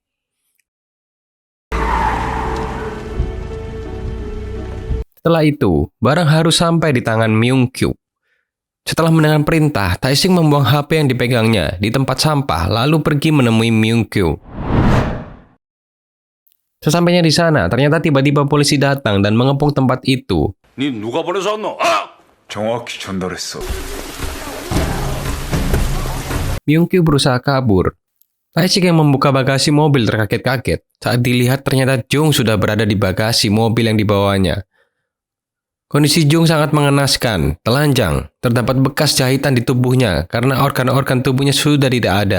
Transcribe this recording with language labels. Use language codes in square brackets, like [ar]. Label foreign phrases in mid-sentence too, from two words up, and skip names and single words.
[id] Setelah itu, barang harus sampai di tangan Myung-kyu. Setelah mendengar perintah, Tae-sik membuang HP yang dipegangnya di tempat sampah lalu pergi menemui Myung-kyu. Sesampainya di sana, ternyata tiba-tiba polisi datang dan mengepung tempat itu. [ko] 니 누가 보내서 왔노? 아! 정확히 전달했어. [id] Myung-kyu berusaha kabur. Tae-sik yang membuka bagasi mobil terkaget-kaget saat dilihat ternyata Jung sudah berada di bagasi mobil yang dibawanya. Kondisi Jung sangat mengenaskan, telanjang, terdapat bekas jahitan di tubuhnya karena organ-organ tubuhnya sudah tidak ada.